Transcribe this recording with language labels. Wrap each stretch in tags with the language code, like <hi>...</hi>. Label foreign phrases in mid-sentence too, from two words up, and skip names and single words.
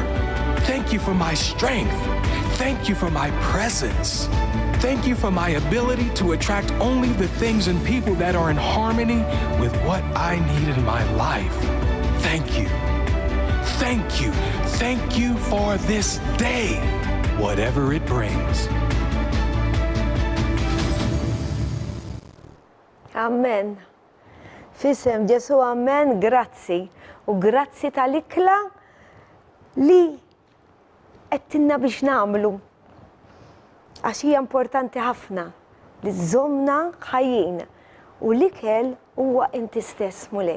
<en>Thank you for my strength. Thank you for my presence. Thank you for my ability to attract only the things and people that are in harmony with what I need in my life. Thank you. Thank you. Thank you for this day, whatever it brings. Amen.</en> <mt>Fisem Ġesu, amen, grazzi. U grazzi tal-ikla li għettinna biex namlu. Għax hija importanti ħafna li żommna ħajjin u l-ikel huwa inti stess mulej.</mt>